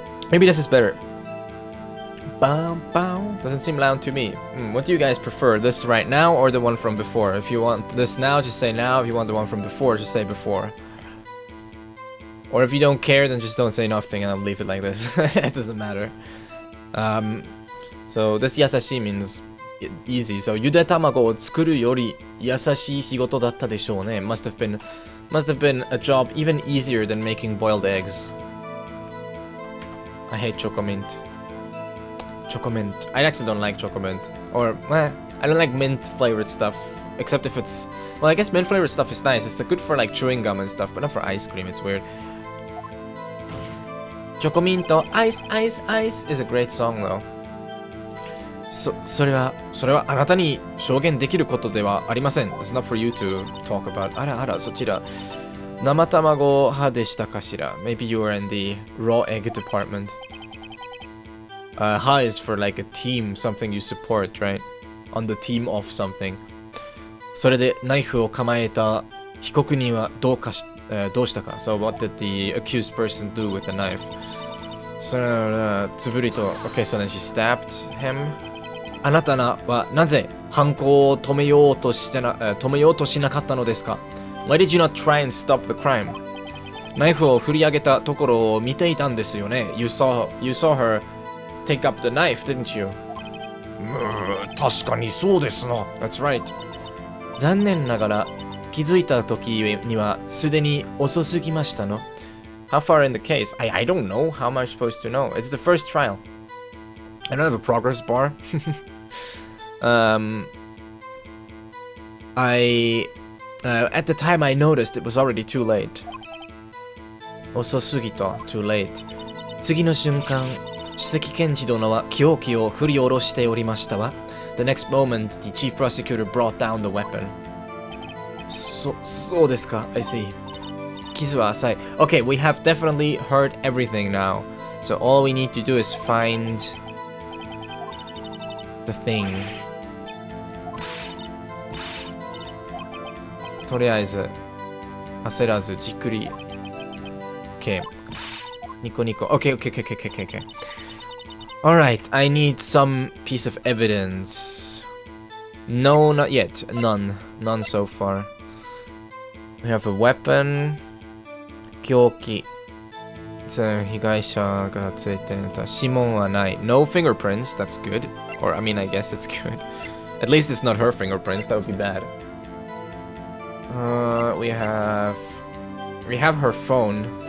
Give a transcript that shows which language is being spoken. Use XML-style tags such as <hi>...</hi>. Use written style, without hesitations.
<en>Maybe this is better. Bow, bow. Doesn't seem loud to me. What do you guys prefer? This right now or the one from before? If you want this now, just say now. If you want the one from before, just say before. Or if you don't care, then just don't say nothing and I'll leave it like this. It doesn't matter. So this yasashi means easy.</en> <ja>So ゆで卵を作るより優しい仕事だったでしょうね.</ja> <en>Must have been a job even easier than making boiled eggs. I hate Chocomint. Chocomint. I actually don't like Chocomint. Or, I don't like mint flavored stuff. Except if it's... Well, I guess mint flavored stuff is nice. It's good for like chewing gum and stuff, but not for ice cream. It's weird. Chocominto, Ice, Ice, Ice is a great song though.</en> <ja>それはあなたに証言できることではありません。</ja> <en>It's not for you to talk about.</en> <ja>あら、そちら。生卵派でしたかしら?</ja> <en>Maybe you were in the raw egg department. Ha is for like a team, something you support, right? On the team of something.</en> <ja>それでナイフを構えた被告人はどうしたか?</ja> <en>So what did the accused person do with the knife?</en> <ja>それはつぶりと</ja> <en>Okay, so then she stabbed him.</en> <ja>あなたはなぜ犯行を止めようとしなかったのですか?</ja> <en>Why did you not try and stop the crime?</en> <ja>ナイフを振り上げたところを見ていたんですよね.</ja> <en>You saw her take up the knife, didn't you?</en> <ja>確かにそうですな.</ja> <en>That's right.</en> <ja>残念ながら気づいた時にはすでに遅すぎましたの.</ja> <en>How far in the case? I don't know. How am I supposed to know? It's the first trial. I don't have a progress bar. At the time I noticed it was already too late.</en> <ja>遅すぎた</ja> <en>too late.</en> <ja>次の瞬間、首席検事殿は凶器を振り下ろしておりましたわ.</ja> <en>The next moment, the chief prosecutor brought down the weapon.</en> <ja>そうですか.</ja> <en>I see.</en> <ja>傷は浅い.</ja> <en>Okay, we have definitely heard everything now. So all we need to do is find the thing.</en> <ja>とりあえず焦らずじっくり</ja> <en>Okay ニコニコ Okay Alright, I need some piece of evidence. No, not yet. None so far. We have a weapon.</en> <ja>凶器被害者がついていた指紋はない</ja> <en>No fingerprints, that's good. Or I mean I guess it's good. At least it's not her fingerprints, that would be bad. We have her phone.</en>